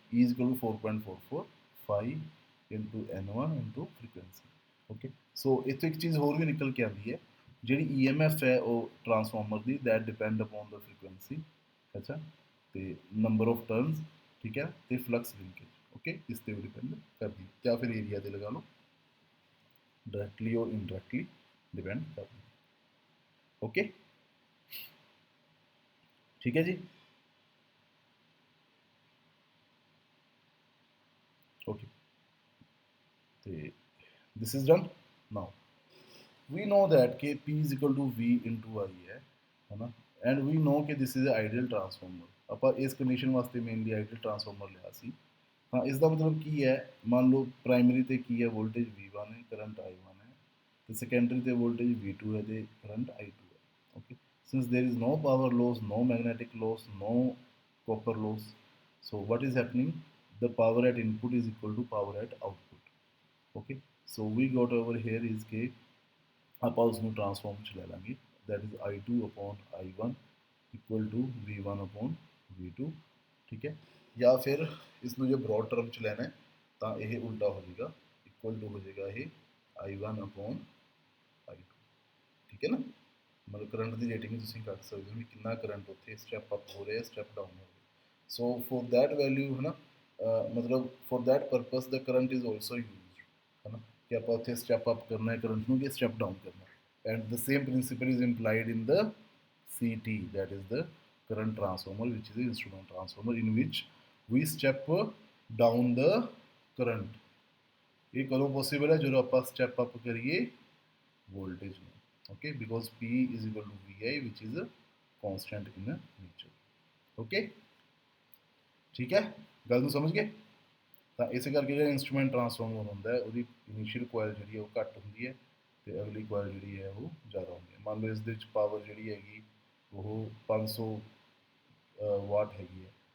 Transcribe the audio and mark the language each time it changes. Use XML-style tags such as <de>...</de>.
<en>E is equal to 4.44 phi into N1 into frequency।</en> <hi>Okay, सो इतों एक चीज़ होर भी निकल के आती है, ਜਿਹੜੀ EMF है वो transformer the</hi> <en>That depend upon the frequency.</en> <pa>अच्छा, ਤੇ ਨੰਬਰ ਆਫ ਟਰਨਸ, ਠੀਕ ਹੈ, ਤੇ ਫਲਕਸ ਲਿੰਕੇਜ। ਓਕੇ, ਇਸ ਤੇ ਵੀ ਡਿਪੈਂਡ ਕਰਦੀ, ਜਾਂ ਫਿਰ ਏਰੀਆ ਤੇ ਲਗਾ ਲਓ,</pa> <hi>डायरेक्टली और इनडायरेक्टली डिपेंड करती है। ओके, ठीक है जी।</hi> <en>Okay, this is done. Now we know that के P is equal to V into I है ना, and we know ਕਿ this is a ideal transformer.</en> <pa>ਆਪਾਂ ਇਸ ਕੰਡੀਸ਼ਨ ਵਾਸਤੇ ਮੇਨਲੀ ਆਈਡੀਅਲ ਟਰਾਂਸਫਾਰਮਰ ਲਿਆ ਸੀ। ਤਾਂ ਇਸ ਦਾ ਮਤਲਬ ਕੀ ਹੈ, ਮੰਨ ਲਓ ਪ੍ਰਾਇਮਰੀ ਤੇ ਕੀ ਹੈ, ਵੋਲਟੇਜ V1 ਹੈ, ਕਰੰਟ I1 ਹੈ, ਤੇ ਸੈਕੰਡਰੀ ਤੇ ਵੋਲਟੇਜ V2 ਹੈ ਤੇ ਕਰੰਟ I2 ਹੈ। Okay,</pa> <en>since there is no power loss, no magnetic loss, no copper loss, so what is happening, the power at input is equal to power at output। okay, so we got over here is कि</en> <pa>ਆਪਾਂ ਉਸ ਨੂੰ transform ਚ ਲੈ ਲਾਂਗੇ,</pa> <en>that is I2 upon I1 equal to V1 upon V2।</en> <pa>ਠੀਕ ਹੈ, ਜਾਂ ਫਿਰ ਇਸ ਨੂੰ ਜੇ ਬ੍ਰੌਡ ਟਰਮ ਚ ਲੈਣਾ ਹੈ ਤਾਂ ਇਹ ਉਲਟਾ ਹੋ ਜਾਏਗਾ, ਇਕੁਅਲ ਟੂ ਹੋ ਜਾਏਗਾ ਇਹ I1 upon I2। ਠੀਕ ਹੈ ਨਾ, ਮਤਲਬ ਕਰੰਟ ਦੀ ਰੇਟਿੰਗ ਤੁਸੀਂ ਕੱਢ ਸਕਦੇ ਹੋ ਵੀ ਕਿੰਨਾ ਕਰੰਟ ਉੱਥੇ ਸਟੈਪ ਅਪ ਹੋ ਰਿਹਾ, ਸਟੈਪ ਡਾਊਨ ਹੋ ਰਿਹਾ। ਸੋ ਫॉर दैट ਵੈਲਿਊ ਹੈ ਨਾ, ਮਤਲਬ for that purpose</pa> <en>the current is also used,</en> <pa>ਹੈ ਨਾ, ਕਿ ਆਪਾਂ ਉੱਥੇ ਸਟੈਪ ਅਪ ਕਰਨਾ ਹੈ ਕਰੰਟ ਨੂੰ, ਕਿ ਸਟੈਪ ਡਾਊਨ ਕਰਨਾ ਹੈ।</pa> <en>And the same principle is implied in the CT, that is the current transformer, which is the instrument transformer, in which we step down the current।</en> <pa>ਇਹ ਕਦੋਂ possible ਹੈ, ਜਦੋਂ ਆਪਾਂ ਸਟੈਪ ਅਪ ਕਰੀਏ voltage ਨੂੰ।</pa> <en>okay, because P is equal to VI, which is a constant in nature। okay,</en> <pa>ਠੀਕ ਹੈ, ਗੱਲ ਨੂੰ ਸਮਝ ਗਏ। ਤਾਂ ਇਸੇ ਕਰਕੇ ਜਿਹੜਾ ਇੰਸਟਰੂਮੈਂਟ ਟਰਾਂਸਫਾਰਮਰ ਹੁੰਦਾ ਹੈ ਉਹਦੀ ਇਨੀਸ਼ੀਅਲ ਕੋਇਲ ਜਿਹੜੀ ਹੈ ਉਹ ਘੱਟ ਹੁੰਦੀ ਹੈ ਤੇ ਅਗਲੀ ਕੋਇਲ ਜਿਹੜੀ ਹੈ ਉਹ ਜ਼ਿਆਦਾ ਹੁੰਦੀ ਹੈ। ਮੰਨ ਲਓ ਇਸ ਦੇ ਵਿੱਚ ਪਾਵਰ ਜਿਹੜੀ ਹੈਗੀ ਉਹ 500 ਵਾਟ ਹੈਗੀ ਹੈ।</pa>